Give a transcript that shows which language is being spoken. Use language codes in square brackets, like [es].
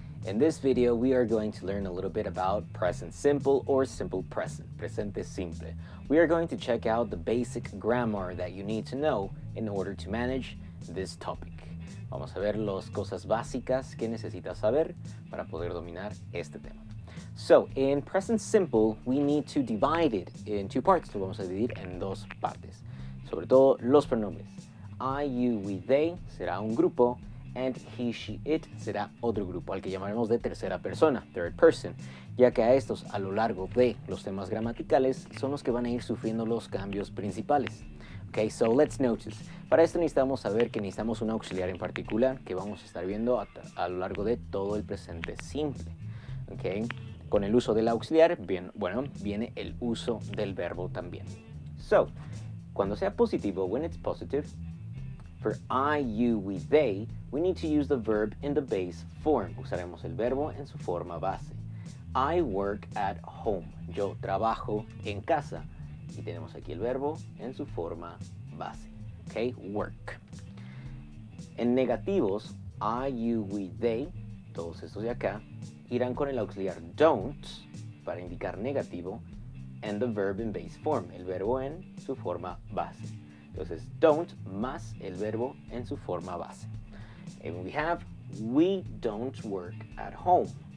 [en] In this video, we are going to learn a little bit about present simple or simple present, [es] presente simple. [en] We are going to check out the basic grammar that you need to know in order to manage this topic. [es] Vamos a ver las cosas básicas que necesitas saber para poder dominar este tema. [en] So, in present simple, we need to divide it in two parts. [es] Lo vamos a dividir en dos partes. Sobre todo los pronombres. I, you, we, they será un grupo, [en] and he, she, it [es] será otro grupo, al que llamaremos de tercera persona, third person, ya que a estos a lo largo de los temas gramaticales son los que van a ir sufriendo los cambios principales. [en] Okay, so let's notice. [es] Para esto necesitamos saber que necesitamos un auxiliar en particular que vamos a estar viendo a lo largo de todo el presente simple. Okay. Con el uso del auxiliar, viene el uso del verbo también. [en] So, [es] cuando sea positivo, [en] when it's positive, for I, you, we, they, we need to use the verb in the base form. [es] Usaremos el verbo en su forma base. [en] I work at home. [es] Yo trabajo en casa. Y tenemos aquí el verbo en su forma base. Okay, work. En negativos, I, you, we, they, todos estos de acá, irán con el auxiliar don't para indicar negativo [en] and the verb in base form, [es] el verbo en su forma base. Entonces, don't más el verbo en su forma base. [en] And we have, we don't work at home.